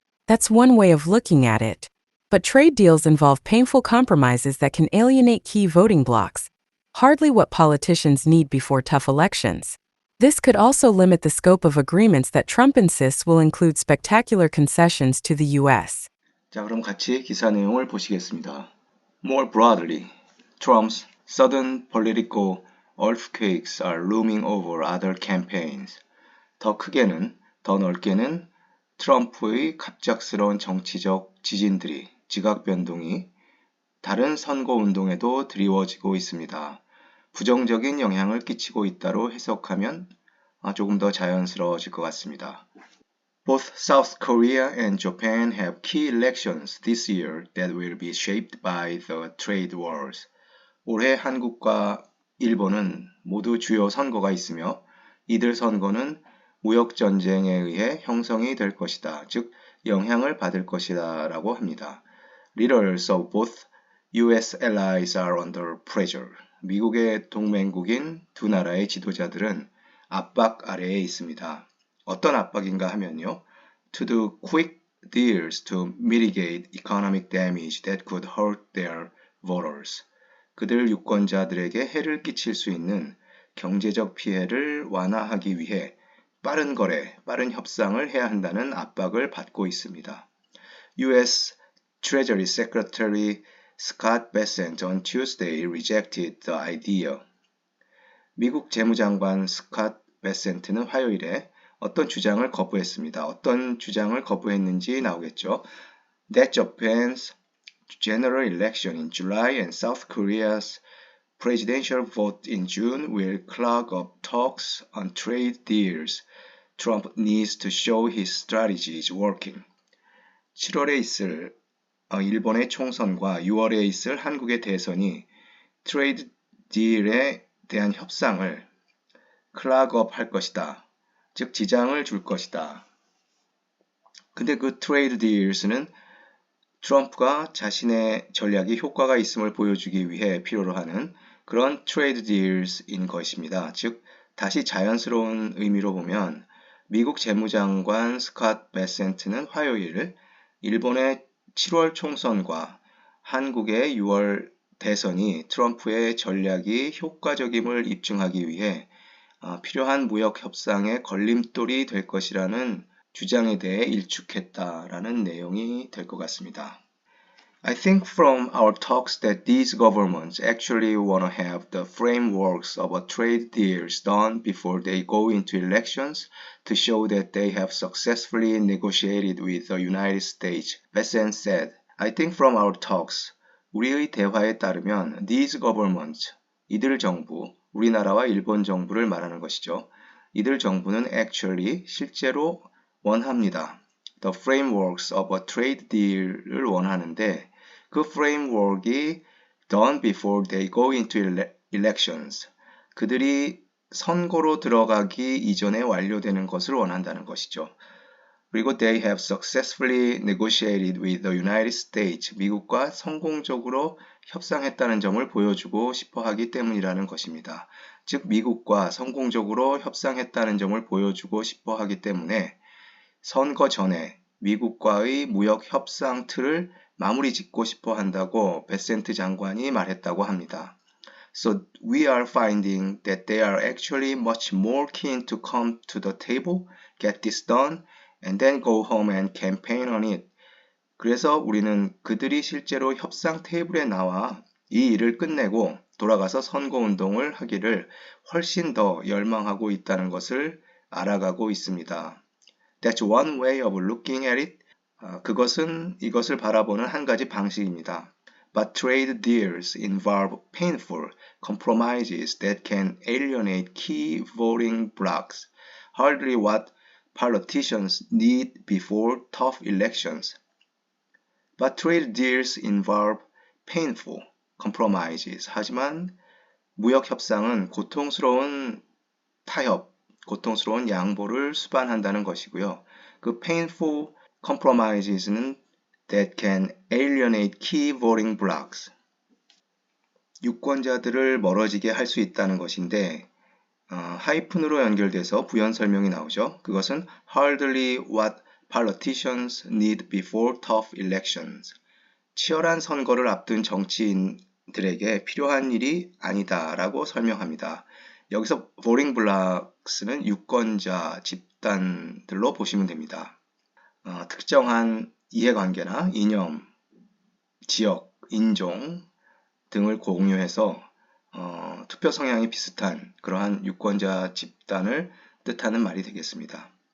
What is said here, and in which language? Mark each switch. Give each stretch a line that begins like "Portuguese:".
English: That's one way of looking at it. But trade deals involve painful compromises that can alienate key voting blocs, hardly what politicians need before tough elections. This could also limit the scope of agreements that Trump insists will include spectacular concessions to the U.S.
Korean: 자, 그럼 같이 기사 내용을 보시겠습니다.
English: More broadly, Trump's sudden political earthquakes are looming over other campaigns.
Korean: 더 크게는, 더 넓게는 트럼프의 갑작스러운 정치적 지진들이, 지각 변동이 다른 선거 운동에도 드리워지고 있습니다. 부정적인 영향을 끼치고 있다로 해석하면 조금 더 자연스러워질 것 같습니다.
English: Both South Korea and Japan have key elections this year that will be shaped by the trade wars.
Korean: 올해 한국과 일본은 모두 주요 선거가 있으며 이들 선거는 무역 전쟁에 의해 형성이 될 것이다. 즉 영향을 받을 것이다 라고 합니다.
English: Leaders of both U.S. allies are under pressure.
Korean: 미국의 동맹국인 두 나라의 지도자들은 압박 아래에 있습니다. 어떤 압박인가 하면요.
English: To do quick deals to mitigate economic damage that could hurt their voters.
Korean: 그들 유권자들에게 해를 끼칠 수 있는 경제적 피해를 완화하기 위해 빠른 거래, 빠른 협상을 해야 한다는 압박을 받고 있습니다.
English: U.S. Treasury Secretary Scott Bessent on Tuesday rejected the idea.
Korean: 미국 재무장관 스캇 베센트는 화요일에 어떤 주장을 거부했습니다. 어떤 주장을 거부했는지 나오겠죠.
English: That Japan's general election in July and South Korea's presidential vote in June will clog up talks on trade deals. Trump needs to show his strategy is working.
Korean: 7월에 있을 일본의 총선과 6월에 있을 한국의 대선이 트레이드 딜에 대한 협상을 클락업 할 것이다. 즉 지장을 줄 것이다. 근데 그 트레이드 딜스는 트럼프가 자신의 전략이 효과가 있음을 보여주기 위해 필요로 하는 그런 트레이드 딜스인 것입니다. 즉 다시 자연스러운 의미로 보면 미국 재무장관 스캇 베센트는 화요일 일본의 7월 총선과 한국의 6월 대선이 트럼프의 전략이 효과적임을 입증하기 위해 필요한 무역 협상의 걸림돌이 될 것이라는 주장에 대해 일축했다라는 내용이 될 것 같습니다.
English: I think from our talks that these governments actually want to have the frameworks of a trade deals done before they go into elections to show that they have successfully negotiated with the United States, Bessent said. I think from our talks,
Korean: 우리의 대화에 따르면
English: these governments,
Korean: 이들 정부, 우리나라와 일본 정부를 말하는 것이죠. 이들 정부는
English: actually,
Korean: 실제로 원합니다.
English: The frameworks of a trade deal을
Korean: 원하는데 그
English: framework이 done before they go into elections.
Korean: 그들이 선거로 들어가기 이전에 완료되는 것을 원한다는 것이죠. 그리고
English: they have successfully negotiated with the United States.
Korean: 미국과 성공적으로 협상했다는 점을 보여주고 싶어 하기 때문이라는 것입니다. 즉, 미국과 성공적으로 협상했다는 점을 보여주고 싶어 하기 때문에 선거 전에 미국과의 무역 협상 틀을 마무리 짓고 싶어 한다고 베센트 장관이 말했다고 합니다.
English: So we are finding that they are actually much more keen to come to the table, get this done, and then go home and campaign on it.
Korean: 그래서 우리는 그들이 실제로 협상 테이블에 나와 이 일을 끝내고 돌아가서 선거운동을 하기를 훨씬 더 열망하고 있다는 것을 알아가고 있습니다.
English: That's one way of looking at it.
Korean: 그것은 이것을 바라보는 한 가지 방식입니다.
English: But trade deals involve painful compromises that can alienate key voting blocs. Hardly what politicians need before tough elections. But trade deals involve painful compromises.
Korean: 하지만 무역 협상은 고통스러운 타협, 고통스러운 양보를 수반한다는 것이고요.
English: 그 painful compromises는 that can alienate key voting blocs.
Korean: 유권자들을 멀어지게 할 수 있다는 것인데 하이픈으로 연결돼서 부연 설명이 나오죠. 그것은
English: hardly what politicians need before tough elections.
Korean: 치열한 선거를 앞둔 정치인들에게 필요한 일이 아니다라고 설명합니다. 여기서 voting blocs는 유권자 집단들로 보시면 됩니다. 특정한 이해관계나 이념, 지역, 인종 등을 공유해서 투표 성향이 비슷한 그러한 유권자 집단을 뜻하는 말이 되겠습니다.